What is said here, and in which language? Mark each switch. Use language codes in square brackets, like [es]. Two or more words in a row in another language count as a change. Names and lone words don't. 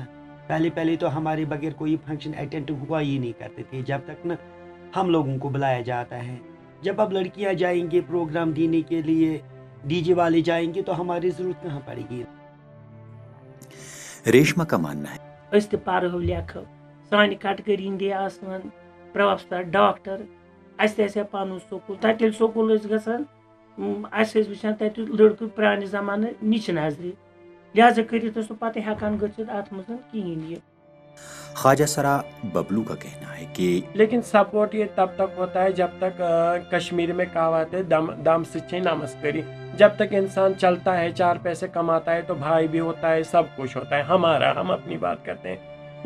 [ur] پہلے تو ہمارے بغیر کوئی فنکشن اٹینڈ ہوا ہی نہیں کرتے تھے، جب تک نہ ہم لوگوں کو بلایا جاتا ہے۔ جب اب لڑکیاں جائیں گے پروگرام دینے کے لیے، ڈی جے والے جائیں گے، تو ہماری ضرورت کہاں پڑے گی؟ ریشما کا ماننا ہے [ks] أسۍ تہِ پرہو لیکھو، سانہِ کٹگری ہٕنٛدی آسان پروفیسر ڈاکٹر، اَسہِ تہِ آسہِ ہا پنُن سکوٗل، تتہِ ییٚلہِ سکوٗل ٲسۍ گژھان اَسہِ ٲسۍ وٕچھان تتہِ لڑکہٕ پرانہِ زمانہٕ نِچہِ نظرِ، لہذا کٔرِتھ اوس نہٕ پتہٕ ہٮ۪کان گٔژھِتھ اتھ منٛز کِہیٖنۍ یہِ۔ [ur] خواجہ سرا ببلو کا کہنا ہے کہ لیکن سپورٹ یہ تب تک ہوتا ہے جب تک کشمیر میں کہاوت ہے دم سے نمسکری، جب تک انسان چلتا ہے، چار پیسے کماتا ہے تو بھائی بھی ہوتا ہے، سب کچھ ہوتا ہے ہمارا، ہم اپنی بات کرتے ہیں۔